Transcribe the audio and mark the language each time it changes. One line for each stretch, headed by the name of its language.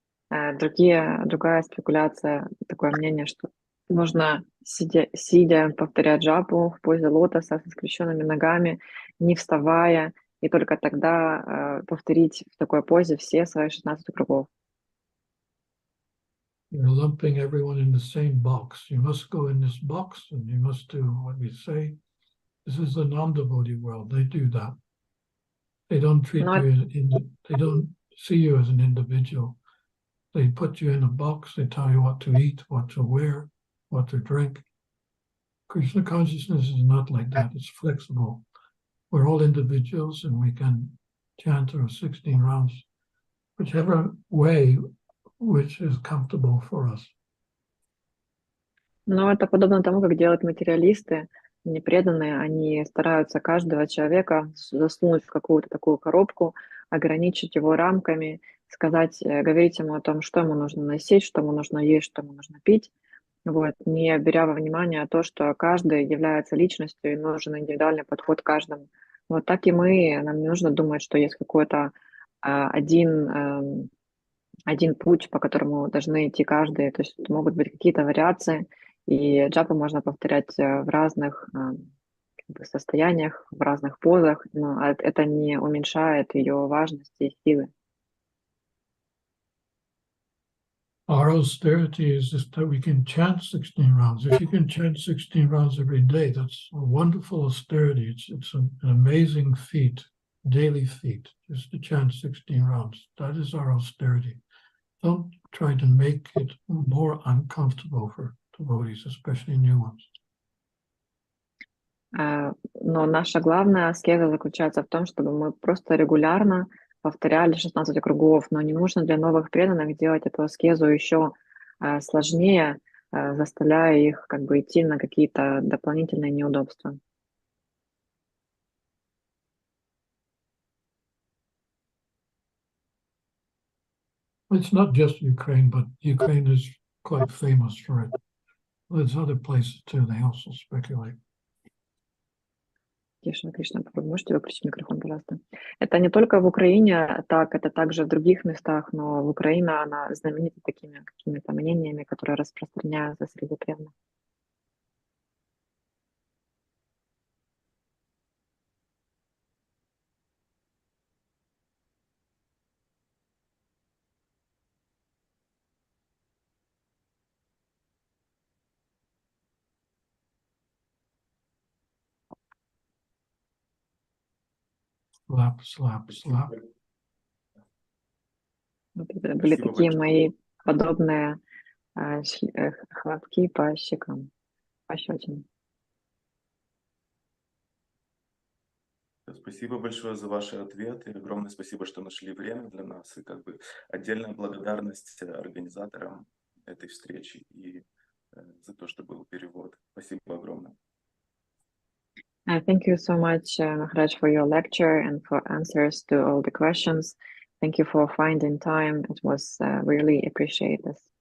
Russian: Другая спекуляция, такое мнение, что нужно сидя повторять джапу в позе лотоса со скрещенными ногами, не вставая, и только тогда повторить в такой позе все свои 16 кругов.
English: You're lumping everyone in the same box. You must go in this box and you must do what we say. This is the non-devotee world. They do that. They don't treat they don't see you as an individual. They put you in a box. They tell you what to eat, what to wear, what to drink. Krishna consciousness is not like that. It's flexible. We're all individuals and we can chant our 16 rounds, whichever way which is comfortable for us.
Russian: Но это подобно тому, как делают материалисты, непреданные. Они стараются каждого человека засунуть в какую-то такую коробку, ограничить его рамками, говорить ему о том, что ему нужно носить, что ему нужно есть, что ему нужно пить, вот, не беря во внимание то, что каждый является личностью и нужен индивидуальный подход к каждому. Вот так и мы, нам не нужно думать, что есть какой-то один путь, по которому должны идти каждый. То есть могут быть какие-то вариации, и джапу можно повторять в разных состояниях, в разных позах, но это не уменьшает ее важности и силы.
English: Our austerity is just that we can chant 16 rounds. If you can chant 16 rounds every day, that's a wonderful austerity. It's an amazing feat, daily feat, just to chant 16 rounds. That is our austerity. Don't try to make it more uncomfortable for devotees, especially new ones.
Russian: Но наша главная аскеза заключается в том, чтобы мы просто регулярно повторяли 16 кругов, но не нужно для новых преданных делать эту аскезу еще сложнее, заставляя их как бы идти на какие-то дополнительные неудобства.
English: It's not just Ukraine, but Ukraine is quite famous for it. There's other places too, they also speculate.
Russian: Кришна, можете выключить микрофон, пожалуйста? Это не только в Украине так, это также в других местах, но в Украине она знаменита такими какими-то мнениями, которые распространяются среди преданных.
English: Slap, slap, slap.
Russian: Это были такие мои подобные хлопки по щекам, пощечины. Спасибо большое за ваши ответы. Огромное спасибо, что нашли время для нас. И как бы отдельная благодарность организаторам этой встречи и за то, что был перевод. Спасибо огромное.
English: Thank you so much, Maharaj, for your lecture and for answers to all the questions. Thank you for finding time. It was really appreciated.